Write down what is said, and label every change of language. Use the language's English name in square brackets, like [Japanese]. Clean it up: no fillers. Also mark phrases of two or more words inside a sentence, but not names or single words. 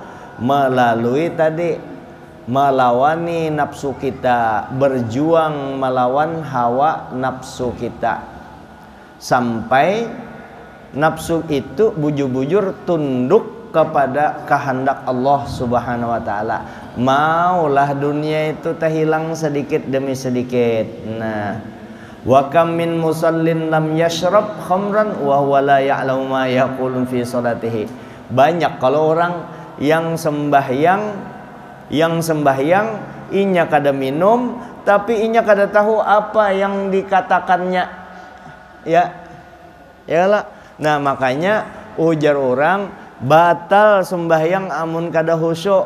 [Banjar] Nah lalu melalui tadi melawani nafsu kita, berjuang melawan hawa nafsu kita sampai nafsu itu bujur-bujur tunduk kepada kehendak Allah [Arabic] سبحانه وتعالى. [Banjar] Maulah dunia itu terhilang sedikit demi sedikit. Nah, [Arabic] وكم من مصل لم يشرب خمرا وهو لا يعلم ما يقولون في صلاته. [Banjar] Banyak kalau orang yang sembahyang inya kada minum tapi inya kada tahu apa yang dikatakannya, ya lah. Nah makanya ujar orang batal sembahyang amun kada khusyuk.